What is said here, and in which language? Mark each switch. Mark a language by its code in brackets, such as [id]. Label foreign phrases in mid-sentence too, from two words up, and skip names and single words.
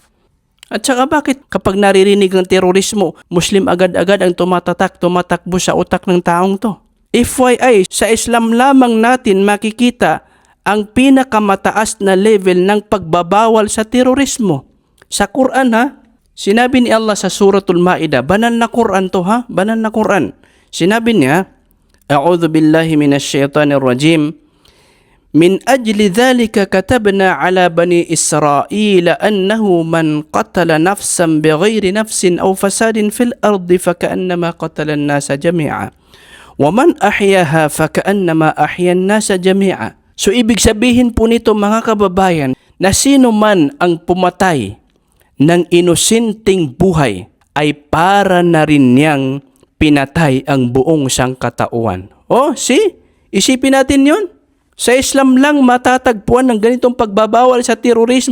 [tl] At saka bakit kapag naririnig ng terorismo, Muslim agad-agad ang tumatakbo sa utak ng taong to? FYI, sa Islam lamang natin makikita ang pinakamataas na level ng pagbabawal sa terorismo. Sa Quran ha, sinabi ni Allah sa Suratul Ma'idah, banal na Quran to ha, banal na Quran. Sinabi niya, [ar] أعوذ بالله من الشيطان الرجيم. من أجل ذلك كتبنا على بني إسرائيل أنه من قتل نفسا بغير نفس أو فساد في الأرض فكأنما قتل الناس جميعا. ومن أحياها فكأنما أحيا الناس جميعا. [tl] So ibig sabihin po nito mga kababayan na sino man ang pumatay ng inosenteng buhay ay para na rin niyang pinatay ang buong sangkatauhan. [en] Oh, see? [tl] Isipin natin yun. Sa Islam lang matatagpuan ng ganitong pagbabawal sa terorismo.